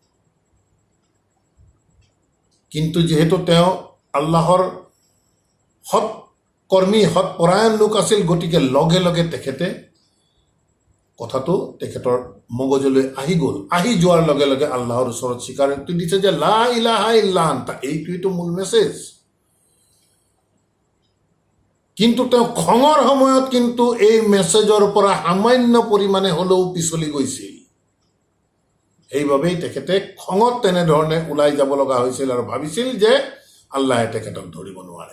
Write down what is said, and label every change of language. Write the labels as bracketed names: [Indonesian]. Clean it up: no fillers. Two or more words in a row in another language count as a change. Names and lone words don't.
[Assamese] কিন্তু যিহেতু তেওঁ আল্লাহৰ সৎকৰ্মী সৎপৰায়ণ লোক আছিল, গতিকে লগে লগে তেখেতে কথাটো তেখেতৰ মগজলৈ আহি গ'ল। আহি যোৱাৰ লগে লগে আল্লাহৰ ওচৰত স্বীকাৰোক্তি দিছে যে [Arabic] لا إله إلا أنت, [Assamese] এইটোৱেইতো মূল মেছেজ। কিন্তু তেওঁ খঙৰ সময়ত কিন্তু এই মেছেজৰ পৰা সামান্য পৰিমাণে হ'লেও পিছলি গৈছিল। সেইবাবেই তেখেতে খঙত তেনেধৰণে ওলাই যাব লগা হৈছিল আৰু ভাবিছিল যে আল্লাহে তেখেতক ধৰিব নোৱাৰে।